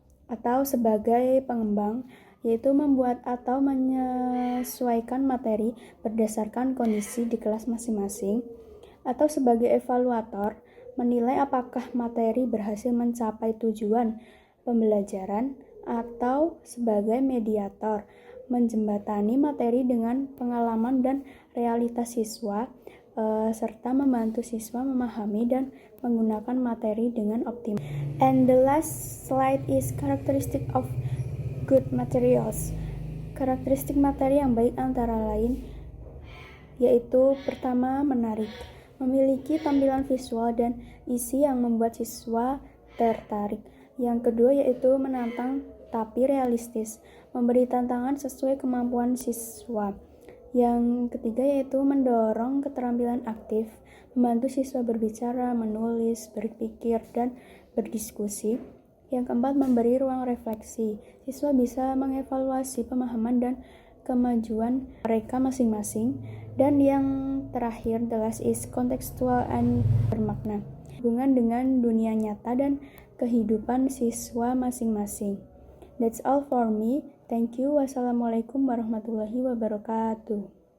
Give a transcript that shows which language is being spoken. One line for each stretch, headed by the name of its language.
Indonesian: atau sebagai pengembang, yaitu membuat atau menyesuaikan materi berdasarkan kondisi di kelas masing-masing, atau sebagai evaluator, menilai apakah materi berhasil mencapai tujuan pembelajaran, atau sebagai mediator, menjembatani materi dengan pengalaman dan realitas siswa, serta membantu siswa memahami dan menggunakan materi dengan optimal.
English: And the last slide is characteristic of good materials.
Indonesian: Karakteristik materi yang baik antara lain yaitu pertama, menarik, memiliki tampilan visual dan isi yang membuat siswa tertarik. Yang kedua yaitu menantang tapi realistis, memberi tantangan sesuai kemampuan siswa. Yang ketiga yaitu mendorong keterampilan aktif, membantu siswa berbicara, menulis, berpikir, dan berdiskusi. Yang keempat, memberi ruang refleksi. Siswa bisa mengevaluasi pemahaman dan kemajuan mereka masing-masing. Dan yang terakhir,
English: the last is contextual and
Indonesian: bermakna, hubungan dengan dunia nyata dan kehidupan siswa masing-masing.
English: That's all for me. Thank you.
Arabic: Wassalamualaikum warahmatullahi wabarakatuh.